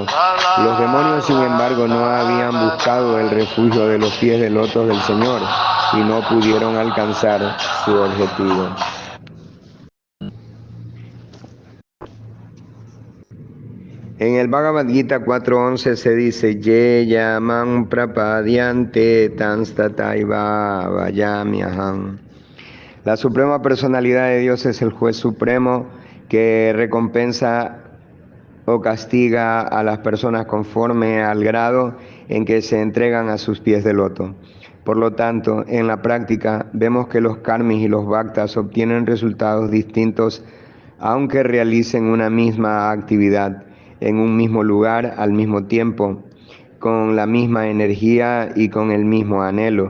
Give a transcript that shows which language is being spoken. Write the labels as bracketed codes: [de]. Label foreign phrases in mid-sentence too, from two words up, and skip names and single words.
[es] Los demonios, sin embargo, no habían buscado el refugio de los pies del loto del Señor y no pudieron alcanzar su objetivo. En el Bhagavad Gita 4.11 se dice: [sa] Ye yamam prapadyante tanstataiva vayamyaham. [es] La suprema personalidad de Dios es el juez supremo que recompensa o castiga a las personas conforme al grado en que se entregan a sus pies de loto. Por lo tanto, en la práctica vemos que los karmis y los bhaktas obtienen resultados distintos aunque realicen una misma actividad en un mismo lugar al mismo tiempo, con la misma energía y con el mismo anhelo.